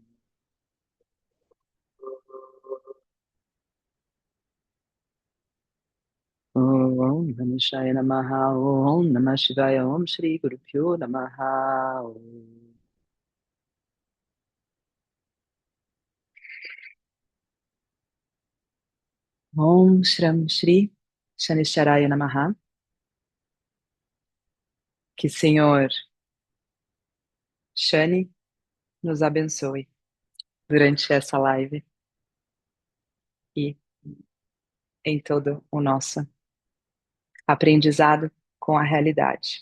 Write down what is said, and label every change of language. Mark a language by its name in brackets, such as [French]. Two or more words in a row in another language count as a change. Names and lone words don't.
[Sanskrit] Om Namah Shivaya Namaha Om Namah Shivaya Om Shri Guru Pyo Namaha Om Shram Shri Shanisharaya Namaha. [Portuguese] Que Senhor Shani nos abençoe durante essa live e em todo o nosso aprendizado com a realidade.